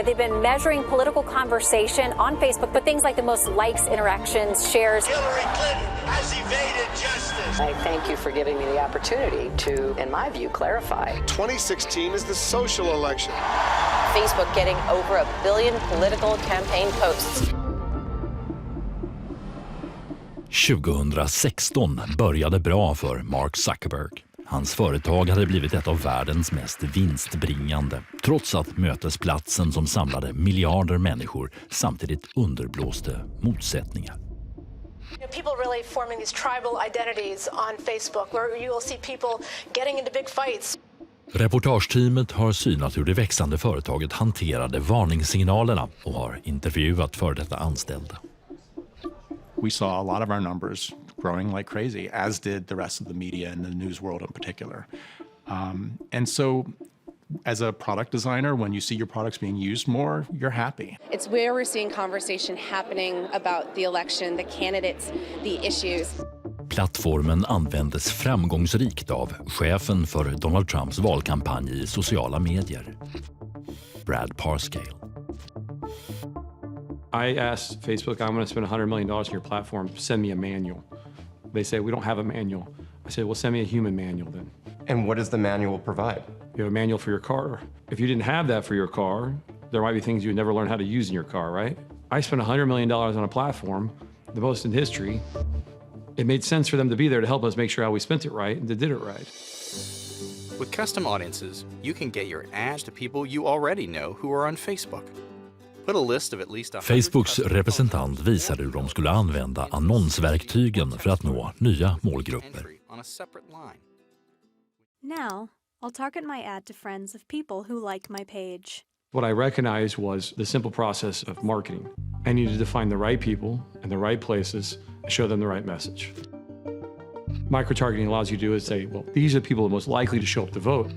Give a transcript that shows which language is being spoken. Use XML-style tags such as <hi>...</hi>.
<en>They've been measuring political conversation on Facebook, but things like the most likes, interactions, shares. Hillary Clinton has evaded justice. I thank you for giving me the opportunity to, in my view, clarify. 2016 is the social election. Facebook getting over 1 billion political campaign posts.</en> <sv>2016 började bra för Mark Zuckerberg. Hans företag hade blivit ett av världens mest vinstbringande, trots att mötesplatsen som samlade miljarder människor samtidigt underblåste motsättningar.</sv> <en>People really forming these tribal identities on Facebook where you will see people getting into big fights.</en> <sv>Reportageteamet har synat hur det växande företaget hanterade varningssignalerna och har intervjuat för detta anställda.</sv> <en>We saw a lot of our numbers growing like crazy, as did the rest of the media and the news world in particular. And so as a product designer, when you see your products being used more, you're happy. It's where we're seeing conversation happening about the election, the candidates, the issues.</en> <sv>Plattformen användes framgångsrikt av chefen för Donald Trumps valkampanj i sociala medier, Brad Parscale.</sv> <en>I asked Facebook, I'm going to spend $100 million on your platform. Send me a manual. They say, we don't have a manual. I said, well, send me a human manual then. And what does the manual provide? You have a manual for your car. If you didn't have that for your car, there might be things you would never learn how to use in your car, right? I spent $100 million on a platform, the most in history. It made sense for them to be there to help us make sure how we spent it right and to did it right. With custom audiences, you can get your ads to people you already know who are on Facebook.</en> <sv>Facebooks representant visade hur de skulle använda annonsverktygen för att nå nya målgrupper.</sv> <en>Now, I'll target my ad to friends of people who like my page. What I recognized was the simple process of marketing. I needed to find the right people in the right places and show them the right message. Micro-targeting allows you to do is say, well, these are the people most likely to show up to vote.</en>